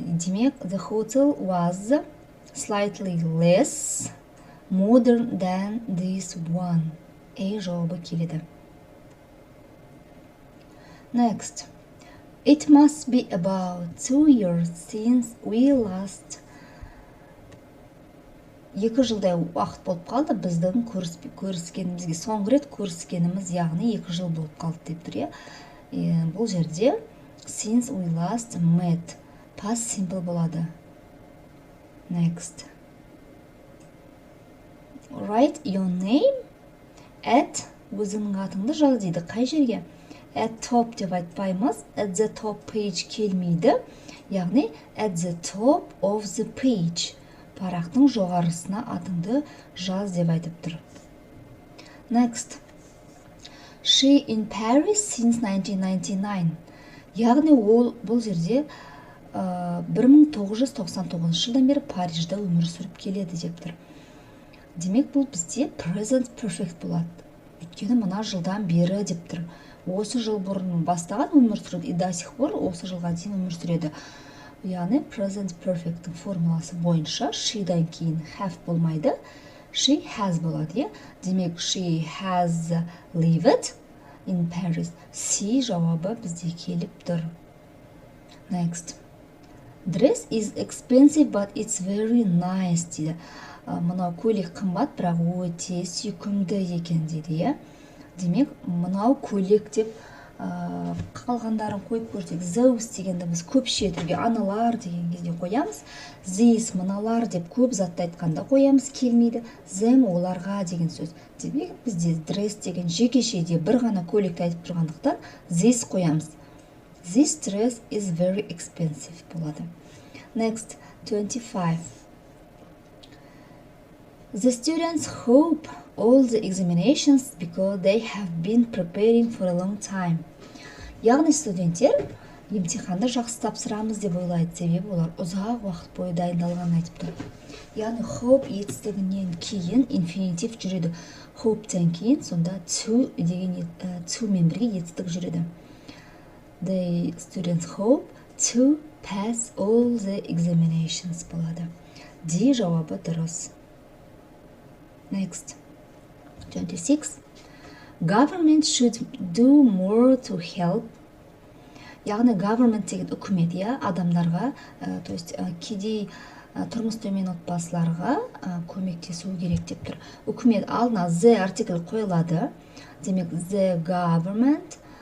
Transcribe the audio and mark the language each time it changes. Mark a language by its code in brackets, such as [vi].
[en] Демек, the hotel was slightly less modern than this one. [kk] Жауабы келеді. [en] Next, it must be about 2 years since we last. [kk] 2 жылдай уақыт болып қалды біздің көріскенімізге, соңғы рет көріскеніміз, яғни 2 жыл болып қалды деп тұр. Бұл жерде [en] since we last met past simple болады. Next, write your name at, [kk] өзіңнің атыңды жаз дейді. Қай жерге? [en] At top [kk] деп айтпаймыз, [en] at the top page келмейді. Яғни at the top of the page. [kk] Парақтың жоғарысына атыңды жаз деп айтып тұр. [en] Next, she in Paris since 1999. [kk] Яғни бұл жерде 1999 жылдан бері Парижде өмір сүріп келеді деп тұр. Демек бұл бізде present perfect болады. Өйткені мына жылдан бері деп тұр. Осы жыл бұрын бастаған өмір сүреді, [ru] и до сих пор [kk] осы жылға дейін өмір сүреді. Яғни present perfect'тің формуласы бойынша she'дан кейін have болмайды, she has болады. [en] Демек she has lived in Paris. [kk] C жауабы бізде келіп тұр. [en] Next, dress is expensive but it's very nice [kk] дейді. Мынау көйлек қымбат, бірақ өте сүйкімді екен дейді. Демек мынау көйлек деп қалғандарын қойып көрсек, those дегенді біз көпше түрге аналар деген кезде қоямыз. [en] These [kk] мыналар деп көп затты айтқанда қоямыз, келмейді. Them оларға деген сөз. Демек бізде dress деген жекешеде бір ғана көйлекті айтып тұрғандықтан this қоямыз. [en] This dress is very expensive болады. Next, 25. The students hope all the examinations because they have been preparing for a long time. [kk] Яғни студенттер емтиханды жақсы тапсырамыз деп ойлайды, себебі олар ұзақ уақыт бойы дайындалғанын айтып тұр. Яғни hope етістігінен кейін инфинитив жүреді. Hope-тен кейін сонда to деген to мен бірге етістік жүреді. [en] The students hope to pass all the examinations болады. [kk] D жауабы дұрыс. Next, 26. [en] Government should do more to help. [kk] Яғни government деген үкімет, адамдарға, то есть кедей тұрмыс төмен отбасыларға көмектесу керек деп тұр. Үкімет алдына the артикль қойылады. Демек the government